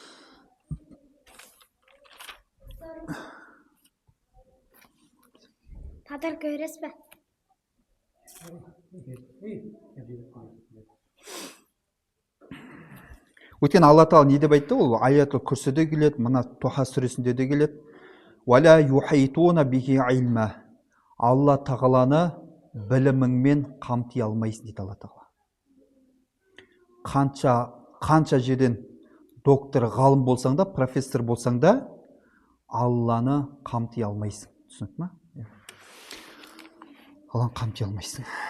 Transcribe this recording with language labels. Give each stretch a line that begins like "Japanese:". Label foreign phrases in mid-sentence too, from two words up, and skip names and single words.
Kazakh: Тадар көресіз бе? Өйткені Алла Тағала не деп айтты? Ол аятул күрсіде келеді, мына Туха сүресінде де келеді.
Arabic: ولا يحيطون به علما.
Kazakh: Алла Тағаланы біліміңмен қамти алмайсың дейді Алла Тағала. Қанша жерден доктор, ғалым болсаң да, профессор болсаң да, Алланы қамти алмайсың. Түсінікті ме? Алланы қамти алмайсың.